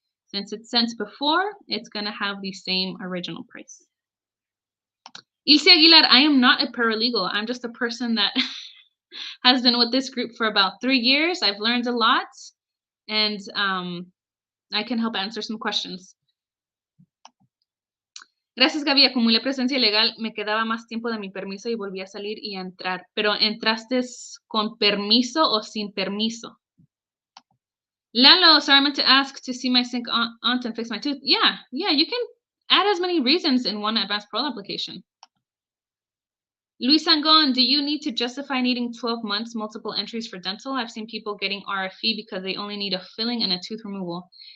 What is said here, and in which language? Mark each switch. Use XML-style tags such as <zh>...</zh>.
<en>Since it's sent before, it's going to have the same original price. Ilse Aguilar, I am not a paralegal. I'm just a person that has been with this group for about 3 years. I've learned a lot, and I can help answer some questions.</en> <es>Gracias, Gaby. Acumulé presencia legal. Me quedaba más tiempo de mi permiso y volví a salir y a entrar. ¿Pero entraste con permiso o sin permiso?</es> <en>Lalo, sorry, I meant to ask to see my sick aunt and fix my tooth. Yeah, you can add as many reasons in one advance parole application. Luis Angon, do you need to justify needing 12 months multiple entries for dental? I've seen people getting RFE because they only need a filling and a tooth removal.</en>